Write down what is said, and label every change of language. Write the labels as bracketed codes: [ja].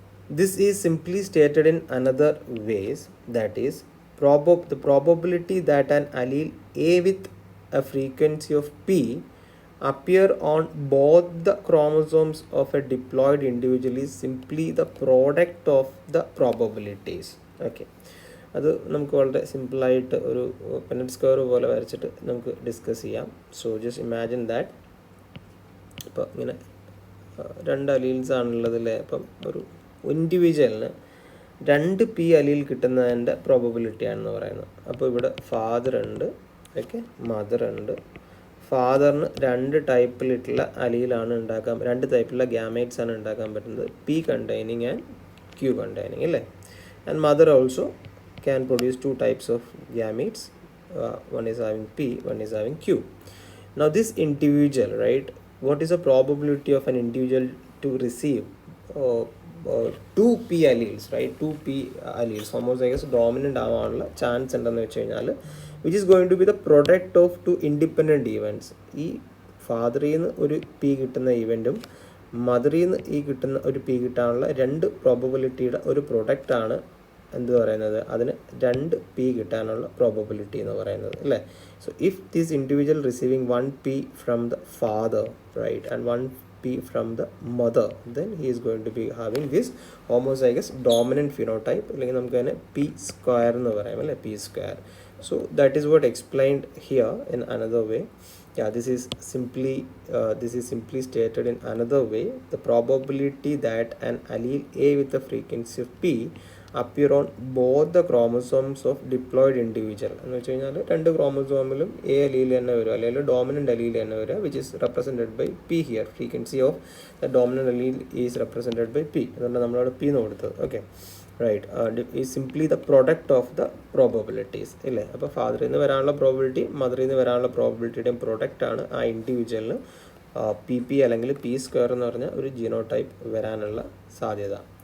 [en] This is simply stated in another ways, that is the probability that an allele A with a frequency of P appear on both the chromosomes of a diploid individual is simply the product of the probabilities. Okay. [ml] അത് നമുക്ക് വളരെ സിമ്പിളായിട്ട് ഒരു പെനറ്റ് square പോലെ വരച്ചിട്ട് നമുക്ക് discuss ചെയ്യാം. [en] so just imagine that [ml] ഇപ്പോൾ ഇങ്ങനെ രണ്ട് അലീൽസ് ആണുള്ളതിലെ അപ്പം ഒരു ഇൻഡിവിജ്വലിന് 2 P അലീൽ കിട്ടുന്നതിൻ്റെ പ്രോബബിലിറ്റിയാണെന്ന് പറയുന്നത്. അപ്പോൾ ഇവിടെ ഫാദർ ഉണ്ട്, ഓക്കെ, മദർ ഉണ്ട്. ഫാദറിന് 2 ടൈപ്പിലിട്ടുള്ള അലീലാണ് ഉണ്ടാക്കാൻ, 2 ടൈപ്പിലുള്ള ഗ്യാമേറ്റ്സ് ആണ് ഉണ്ടാക്കാൻ പറ്റുന്നത്, P containing and Q containing അല്ലേ. [en] And mother also can produce 2 types of gametes. One is having P, one is having Q. Now this individual, right, what is the probability of an individual to receive 2 P alleles, right? 2 P alleles, homozygous dominant [ml] ആവാനുള്ള chance ഉണ്ടെന്ന് വെച്ച് കഴിഞ്ഞാൽ [en] which is going to be the product of 2 independent events. [ml] ഈ ഫാദറിൽ നിന്ന് ഒരു P കിട്ടുന്ന ഇവൻറ്റും മദറിൽ നിന്ന് ഈ കിട്ടുന്ന ഒരു P കിട്ടാനുള്ള 2 പ്രോബബിലിറ്റിയുടെ ഒരു പ്രൊഡക്റ്റാണ് എന്ത് പറയുന്നത്, അതിന് 2 P കിട്ടാനുള്ള പ്രോബബിലിറ്റി എന്ന് പറയുന്നത് അല്ലേ. [en] so if this individual receiving 1 P from the father, right, and 1 P from the mother, then he is going to be having this homozygous dominant phenotype, [ml] അല്ലെങ്കിൽ നമുക്ക് അതിനെ P സ്ക്വയർ എന്ന് പറയാം അല്ലേ, [en] P square. So that is what explained here in another way. Yeah, this is simply stated in another way. The probability that an allele A with the frequency of P appear on both the chromosomes of diploid individual [ml] എന്ന് വെച്ച് കഴിഞ്ഞാൽ 2 ക്രോമസോമിലും A allele തന്നെ വരും, അല്ലെങ്കിൽ dominant allele തന്നെ വരിക, [en] which is represented by P here. Frequency of the dominant allele is represented by P. [ml] അതുകൊണ്ട് നമ്മളവിടെ P എന്ന് കൊടുത്തത്. Okay, right. [en] Is simply the product of the probabilities ഇല്ലേ. [ml] അപ്പോൾ ഫാദറിൽ നിന്ന് വരാനുള്ള പ്രോബിലിറ്റി മദറിൽ നിന്ന് വരാനുള്ള പ്രോബിലിറ്റിയുടെയും പ്രൊഡക്റ്റാണ് ആ ഇൻഡിവിജ്വലിന് P അല്ലെങ്കിൽ P സ്ക്വയർ എന്ന് പറഞ്ഞ ഒരു ജീനോടൈപ്പ് വരാനുള്ള സാധ്യത.